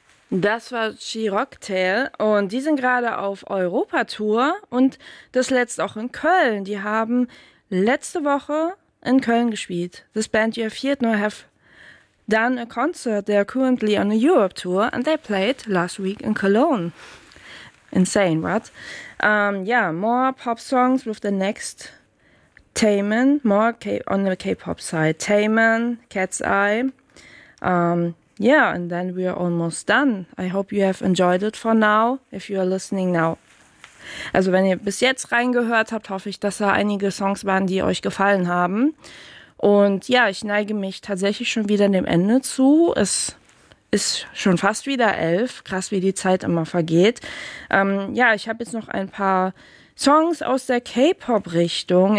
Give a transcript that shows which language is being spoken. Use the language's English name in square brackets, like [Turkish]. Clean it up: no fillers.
[German] Das war Chiroc Tail und die sind gerade auf Europa-Tour und das letzte auch in Köln. Die haben letzte Woche in Köln gespielt. [English] This band you have heard now have done a concert. They are currently on a Europe tour and they played last week in Cologne. Insane, right? Yeah, more pop songs with the next Taemin, more on the K-pop side. Taemin, Cat's Eye. Yeah, and then we are almost done. I hope you have enjoyed it for now, if you are listening now. [German] Also wenn ihr bis jetzt reingehört habt, hoffe ich, dass da einige Songs waren, die euch gefallen haben. Und ja, ich neige mich tatsächlich schon wieder dem Ende zu. Es ist schon fast wieder 11. Krass, wie die Zeit immer vergeht. Ja, ich habe jetzt noch ein paar Songs aus der K-Pop-Richtung.